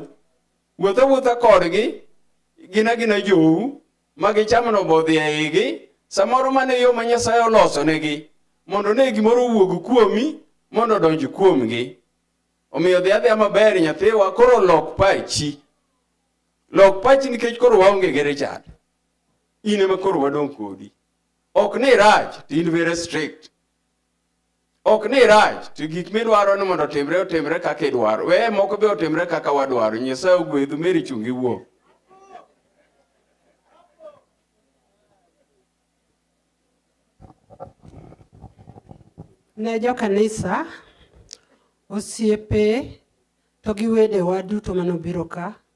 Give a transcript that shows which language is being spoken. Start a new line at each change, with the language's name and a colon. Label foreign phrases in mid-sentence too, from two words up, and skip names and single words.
Luo (Kenya and Tanzania): Wuotha kodgi, gina jou, magichamono bodhi e igi, samoro mane yo ma Nyasaye oloso negi, mondo ne gimoro wuog kuomi, mondo donj kuomgi. Omiyo dhi adhiya maber nyathiwa, koro lok pachi. Lok pachi nikech koro waonge gi Richard. In ema koro wadong' kodi. Ok ni rach, to in
English: very strict.
Luo (Kenya and Tanzania): Ok ni rach, to gik midwaro ni mondo otimre kaka idwaro. We moko be otimre kaka wadwaro. Nyasaye ogwedhu, Mary chungi wuo. Ne jo kanisa, osiepe, to gi wedewa duto manobiro ka.